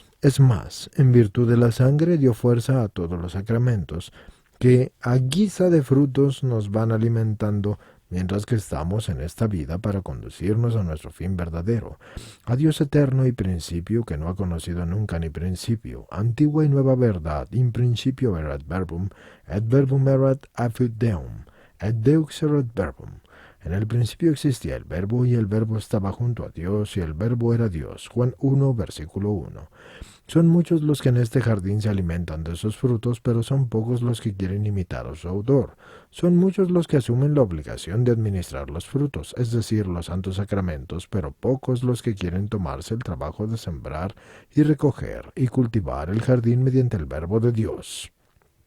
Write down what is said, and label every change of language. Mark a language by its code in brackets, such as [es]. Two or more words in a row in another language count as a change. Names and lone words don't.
[es] Es más, en virtud de la sangre dio fuerza a todos los sacramentos, que a guisa de frutos nos van alimentando mientras que estamos en esta vida para conducirnos a nuestro fin verdadero, a Dios eterno y principio que no ha conocido nunca ni principio, antigua y nueva verdad, [la] in principio erat verbum, et verbum erat apud Deum, et Deux erat verbum. [es] En el principio existía el Verbo, y el Verbo estaba junto a Dios, y el Verbo era Dios. Juan 1, versículo 1. Son muchos los que en este jardín se alimentan de sus frutos, pero son pocos los que quieren imitar a su autor. Son muchos los que asumen la obligación de administrar los frutos, es decir, los santos sacramentos, pero pocos los que quieren tomarse el trabajo de sembrar y recoger y cultivar el jardín mediante el Verbo de Dios.